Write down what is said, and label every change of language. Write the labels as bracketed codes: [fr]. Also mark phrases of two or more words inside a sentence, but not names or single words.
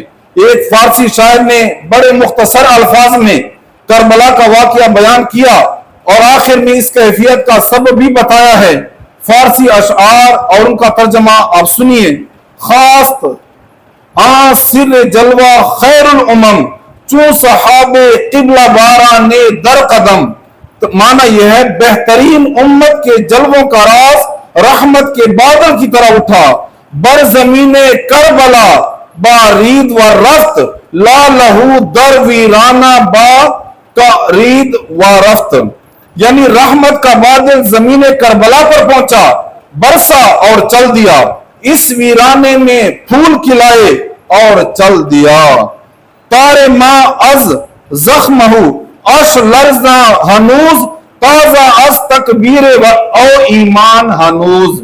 [ur] ایک فارسی شاعر نے بڑے مختصر الفاظ میں کربلا کا واقعہ بیان کیا اور آخر میں اس کیفیت کا سبب بھی بتایا ہے۔ فارسی اشعار اور ان کا ترجمہ آپ سنیے: [fa] خاست سر جلوہ خیر الامم چون صحاب قبلہ باران در قدم۔ [ur] معنی یہ ہے بہترین امت کے جلووں کا راز رحمت کے بادل کی طرح اٹھا، [fa] بر زمین کربلا با رید و رفت، لا لہو در ویرانہ با کا رید و رفت۔ [ur] یعنی رحمت کا بادل زمین کربلا پر پہنچا، برسا اور چل دیا، اس ویرانے میں پھول کھلائے اور چل دیا۔ [fa] تارے ماں از زخم ہو اش لرزہ ہنوز، تازہ از تکبیر او ایمان ہنوز۔